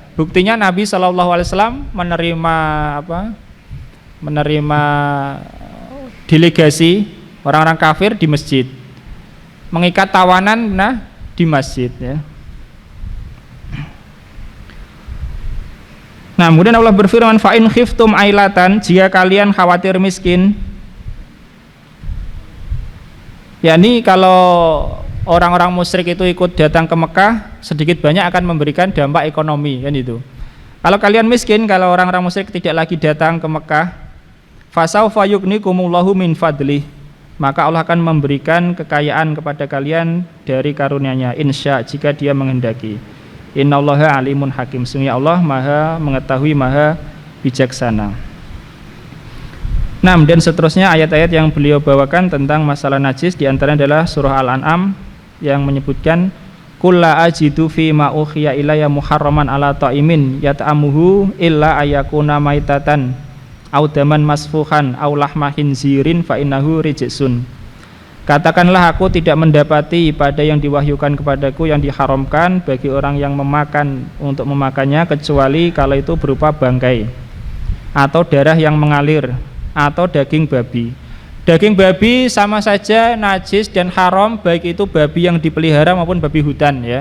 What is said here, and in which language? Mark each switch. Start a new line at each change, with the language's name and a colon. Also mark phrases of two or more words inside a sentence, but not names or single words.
Indonesian: Buktinya Nabi SAW menerima delegasi orang-orang kafir di masjid, mengikat tawanan di masjid ya. Nah, kemudian Allah berfirman,
Arabic: فإن خفتم عيلة,
Indonesian: jika kalian khawatir miskin, yakni kalau orang-orang musyrik itu ikut datang ke Mekah, sedikit banyak akan memberikan dampak ekonomi kan itu. Kalau kalian miskin, kalau orang-orang musyrik tidak lagi datang ke Mekah,
Arabic: فسوف يغنيكم الله من فضله,
Indonesian: maka Allah akan memberikan kekayaan kepada kalian dari karunia-Nya, insya, jika Dia menghendaki.
Arabic: إن الله عليم حكيم,
Indonesian: sungguh Allah maha mengetahui, maha bijaksana. Nah, dan seterusnya ayat-ayat yang beliau bawakan tentang masalah najis, diantaranya adalah surah Al-An'am yang menyebutkan
Arabic: قل لا أجد في ما أوحي إلي محرما على طاعم يطعمه إلا أن يكون ميتة أو دما مسفوحا أو لحم خنزير فإنه رجس.
Indonesian: Katakanlah, aku tidak mendapati pada yang diwahyukan kepadaku yang diharamkan bagi orang yang memakan untuk memakannya, kecuali kalau itu berupa bangkai atau darah yang mengalir atau daging babi. Daging babi sama saja najis dan haram, baik itu babi yang dipelihara maupun babi hutan ya.